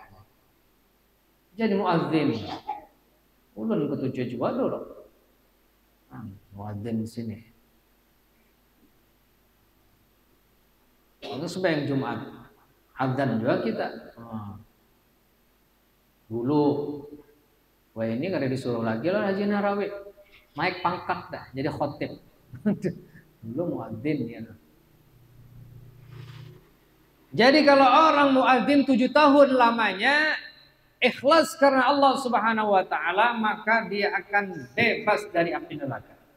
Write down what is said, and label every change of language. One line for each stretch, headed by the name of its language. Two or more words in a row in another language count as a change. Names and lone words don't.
Indonesian: Jadi muadzin. Ulun ketujuh juga dulu. Muadzin di sini. Itu sembahyang Jumat. Adzan juga kita. Dulu, wah ini kada disuruh lagi lah Haji Nahrawi. Naik pangkat dah, jadi khotib. Dulu muadzin ya. Jadi kalau orang muadzin 7 tahun lamanya ikhlas karena Allah
Arabic: Subhanahu wa taala,
Indonesian: maka dia akan bebas dari api neraka.